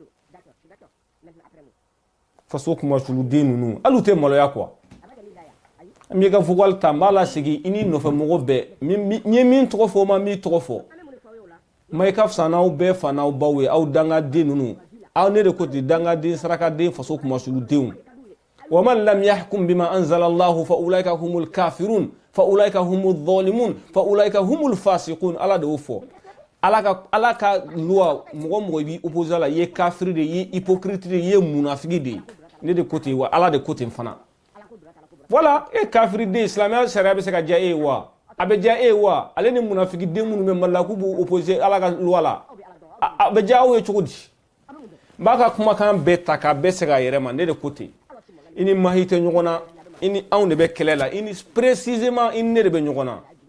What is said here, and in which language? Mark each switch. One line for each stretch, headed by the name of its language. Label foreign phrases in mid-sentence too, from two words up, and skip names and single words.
Bambara: faso kumasuluden ninnu hali u tɛ maloya quoi an b'i ka vocal ta n b'a lasegin i ni nɔfɛmɔgɔ bɛɛ n ye min tɔgɔ fɔ o ma n b'i tɔgɔ fɔ mayi ka fisa n'aw bɛɛ fa n'aw baw ye aw dangaden ninnu aw ne de ko ten dangaden sarakaden faso kumasuludenw
Arabic: ومن لم يحكم بما أنزل الله فأولئك هم الكافرون فأولئك هم الظالمون فأولئك هم الفاسقون
Bambara: ala de y'o fɔ ala ka loi mɔgɔ mɔgɔ b'i opposé la i ye kafiri de i ye hypocrite de i ye munafigi de ne de ko ten wa ala de ko ten fana voilà e kafiri den silamɛya sariya bɛ se ka diya e ye wa a bɛ diya e ye wa ale ni munafigi den minnu bɛ Mali la k'u b'u opposé ala ka loi la a bɛ diya aw ye cogo di n b'a ka kumakan bɛɛ ta k'a bɛɛ segin a yɛrɛ ma ne de ko ten i ni mahi tɛ ɲɔgɔn na i ni anw de bɛ kɛlɛ la i ni précisément i ni ne de bɛ ɲɔgɔn na